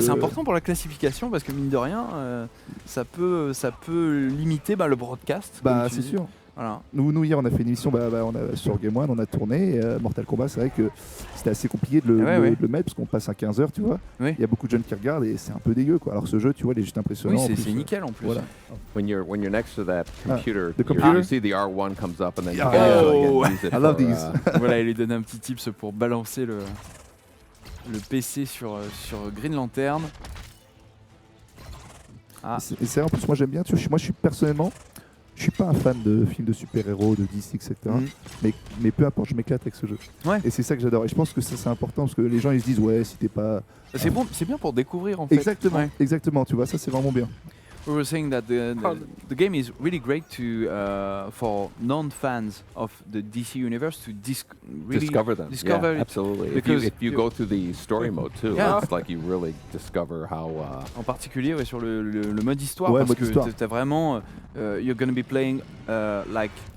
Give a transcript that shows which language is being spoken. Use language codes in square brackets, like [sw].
[fr] c'est important pour la classification parce que mine de rien, ça peut limiter le broadcast. Bah c'est sûr. Voilà. Nous hier on a fait une émission sur Game One, on a tourné Mortal Kombat, c'est vrai que c'était assez compliqué de le mettre parce qu'on passe à 15h, tu vois. Il y a beaucoup de jeunes qui regardent et c'est un peu dégueu quoi. Alors ce jeu, tu vois, il est juste impressionnant. Oui, c'est nickel en plus. Voilà. [en] When you're next to that computer, you see the R1 comes up and then you use it. I love these. [fr] Voilà, il lui donne un petit tips pour balancer le PC sur Green Lantern. Et c'est en plus moi j'aime bien, moi je suis personnellement je suis pas un fan de films de super-héros, de DC, etc. Mais peu importe, je m'éclate avec ce jeu. Ouais. Et c'est ça que j'adore. Et je pense que ça c'est important parce que les gens ils se disent ouais si t'es pas... C'est bon, c'est bien pour découvrir en fait. Exactement, tu vois, ça c'est vraiment bien. [en] We were saying that the game is really great to for non-fans of the DC universe to discover them. Discover it. Absolutely. If you go to the story mode too, it's like you really discover how. [fr] En particulier sur le mode histoire, parce que t'as vraiment [en] you're gonna be playing like